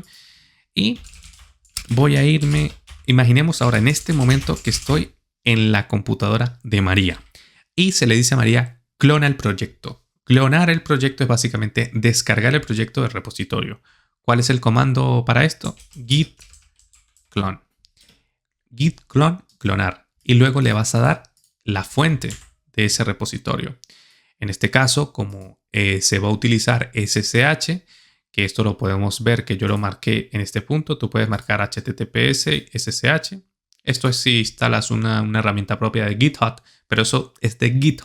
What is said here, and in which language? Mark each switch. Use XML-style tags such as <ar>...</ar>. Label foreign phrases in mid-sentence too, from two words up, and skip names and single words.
<es>Y voy a irme, imaginemos ahora en este momento que estoy en la computadora de María. Y se le dice a María, clona el proyecto. Clonar el proyecto es básicamente descargar el proyecto del repositorio. ¿Cuál es el comando para esto? Git clone. Git clone, clonar. Y luego le vas a dar la fuente de ese repositorio. En este caso, como se va a utilizar SSH, que esto lo podemos ver que yo lo marqué en este punto, tú puedes marcar HTTPS, SSH. Esto es si instalas una herramienta propia de GitHub, pero eso es de GitHub.</es>